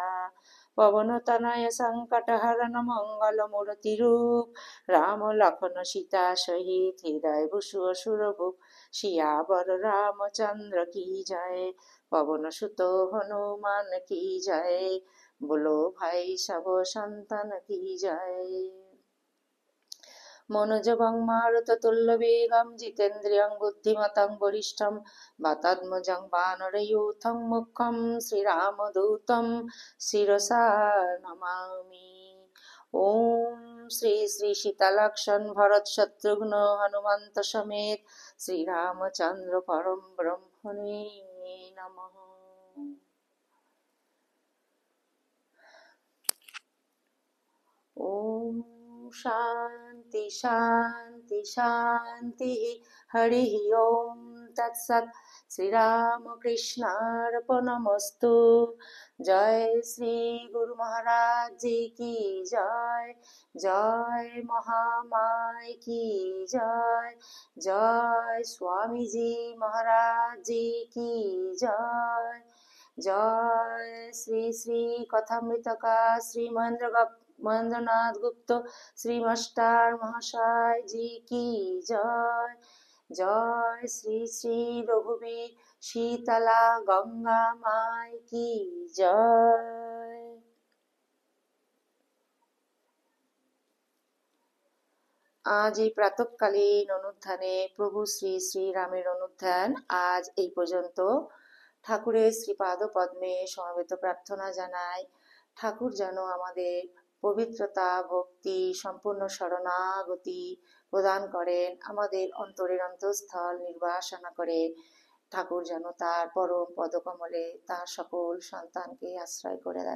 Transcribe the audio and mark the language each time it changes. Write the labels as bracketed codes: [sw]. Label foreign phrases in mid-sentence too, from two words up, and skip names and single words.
[hi] पवन तनय संकट हरन मंगल मूर्ति रूप, राम लखन सीता सहित हृदय बसु असुर भूप। सियावर रामचंद्र की जय, पवन सुत हनुमान की जय। बोलो भाई सब संतन की जय। [sa] मनोजवं मारुततुल्यवेगं, जितेन्द्रियं बुद्धिमतं वरिष्ठं। वातात्मजं वानरयूथं, मुख्यं श्रीरामदूतं शिरसा नमामि। ओम श्री श्री सीतालक्षण भरत शत्रुघ्न हनुमंत समेत श्री रामचंद्र परम ब्रह्मणे नमः। ओम शांति शांति शांति। हरि ओम तत्सत। श्री राम कृष्णार्पणमस्तु। [hi] जय श्री गुरु महाराज जी की जय। जय महामाय की जय। जय स्वामी जी महाराज जी की जय। जय श्री श्री कथामृत का श्री महेंद्रनाथ गुप्त श्री मास्टर महाशय जी की जय। जय श्री श्री रघुवीर शीतला गंगा माई की जय। [bn] আজ এই প্রাতঃকালীন অনুধ্যানে প্রভু শ্রী শ্রীরামের অনুধ্যান আজ এই পর্যন্ত। ঠাকুরের শ্রীপাদ পদ্মে সমবেত প্রার্থনা জানাই, ঠাকুর যেন আমাদের পবিত্রতা ভক্তি সম্পূর্ণ শরণাগতি প্রদান করেন, আমাদের অন্তরের অন্তঃস্থল নির্বাসনা করে ঠাকুর যেন তার পরম পদকমলে তার সকল সন্তানকে আশ্রয় করে দেন।